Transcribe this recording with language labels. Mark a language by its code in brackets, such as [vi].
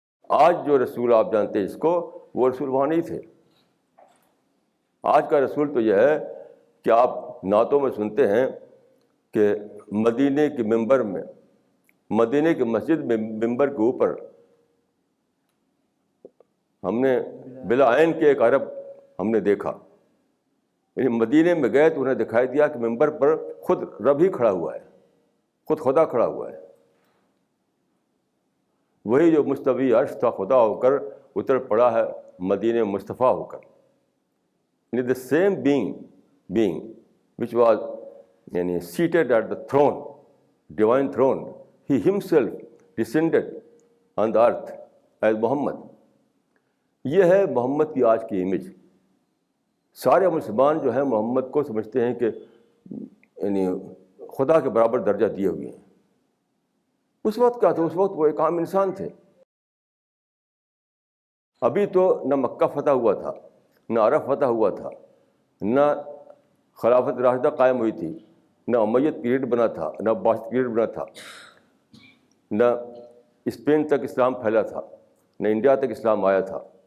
[ur] آج جو رسول آپ جانتے ہیں اس کو، وہ رسول وہاں نہیں تھے. آج کا رسول تو یہ ہے کہ آپ نعتوں میں سنتے ہیں کہ مدینے کے ممبر میں، مدینے کی مسجد میں ممبر کے اوپر ہم نے بلا عین کے ایک عرب ہم نے دیکھا. یعنی مدینے میں گئے تو انہیں دکھائی دیا کہ ممبر پر خود رب ہی کھڑا ہوا ہے، خود خدا کھڑا ہوا ہے. وہی جو مستوی عرش تھا خدا ہو کر اتر پڑا ہے مدینے مصطفیٰ ہو کر. [en] یعنی the same being which was seated at the throne, divine throne, he himself descended on the earth as Muhammad. [ur] یہ ہے محمد کی آج کی امیج. سارے مسلمان جو ہیں محمد کو سمجھتے ہیں کہ یعنی خدا کے برابر درجہ دیے ہوئے ہیں. اس وقت کیا تھا؟ اس وقت وہ ایک عام انسان تھے. ابھی تو نہ مکہ فتح ہوا تھا، نہ عرب فتح ہوا تھا، نہ خلافت راشدہ قائم ہوئی تھی، نہ امیت پیریڈ بنا تھا، نہ عباسیت پیریڈ بنا تھا، نہ اسپین تک اسلام پھیلا تھا، نہ انڈیا تک اسلام آیا تھا.